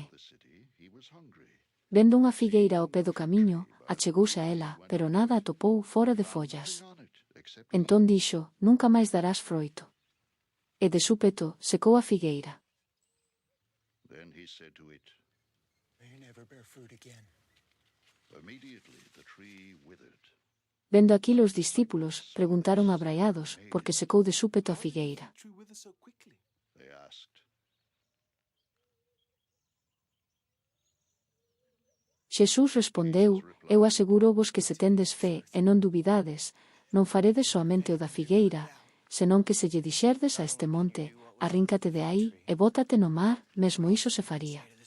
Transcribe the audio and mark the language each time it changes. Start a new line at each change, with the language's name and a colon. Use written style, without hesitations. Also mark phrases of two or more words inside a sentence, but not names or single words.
Galician: Vendo unha figueira ao pé do camiño, achegouse a ela, pero nada atopou fora de follas. Entón dixo: nunca máis darás froito. E de súpeto secou a figueira.
English: Then he said to it, May you never bear fruit again. immediately the tree withered.
Galician: Vendo aquilo os discípulos, preguntaron abraiados, porque secou de súpeto a figueira.
English: They asked,
Galician: Xesús respondeu: eu asegurovos que se tendes fe e non dubidades, non faredes soamente o da figueira, senón que se lle dixerdes a este monte, arríncate de aí e bótate no mar, mesmo iso se faría.